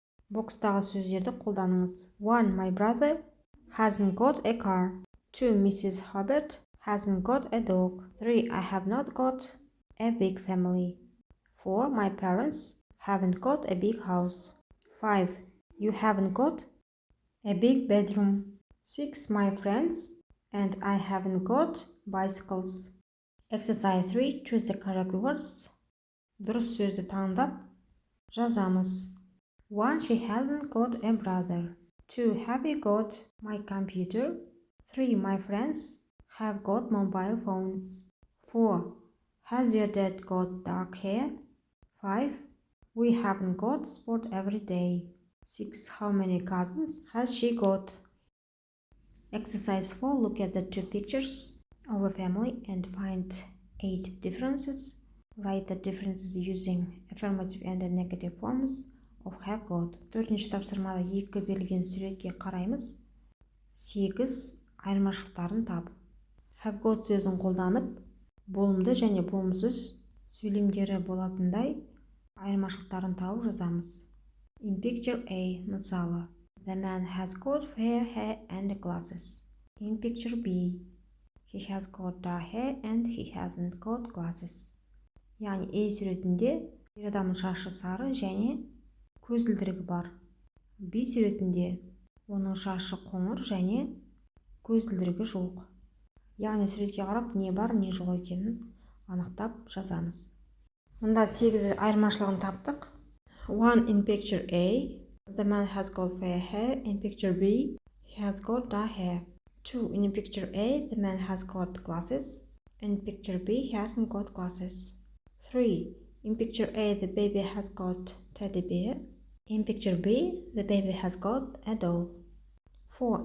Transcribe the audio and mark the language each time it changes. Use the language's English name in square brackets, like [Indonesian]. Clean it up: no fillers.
[Kazakh] Бокстағы сөздерді қолданыңыз. 1. [English] My brother hasn't got a car. 2. Mrs. Hubbard hasn't got a dog. 3. I have not got a big family. 4. My parents haven't got a big house. 5. You haven't got a big bedroom. 6. My friends and I haven't got bicycles. Exercise 3. Choose the correct words. [Kazakh] Дұрыс сөзді таңдап жазамыз. [English] 1. She hasn't got a brother. 2. Have you got my computer? 3. My friends have got mobile phones. 4. Has your dad got dark hair? 5. We haven't got sport every day. 6. How many cousins has she got? Exercise 4. Look at the two pictures of a family and find 8 differences. Write the differences using affirmative and negative forms of have got. [Kazakh] 4-ші тапсырмада 2 берілген суретке қараймыз. 8 айырмашылықтарын тап. Have got сөзін қолданып, болымды және болымсыз сөйлемдері болатындай айырмашылықтарын тауып жазамыз. [English] In picture A, мысалы, the man has got fair hair and glasses. In picture B, he has got dark hair and he hasn't got glasses. [Kazakh] Яғни A суретінде ер адамның шашы сары және көзілдірігі бар. B суретінде оның шашы қоңыр және көзілдірігі жоқ. Яғни суретке қарап не бар, не жоқ екенін анықтап жазамыз. Мұнда 8 айырмашылығын таптық. 1. [English] In picture A, the man has got fair hair. In picture B, he has got dark hair. 2. In picture A, the man has got glasses. In picture B, he hasn't got glasses. 3. In picture A, the baby has got teddy bear. In picture B, the baby has got a doll. 4.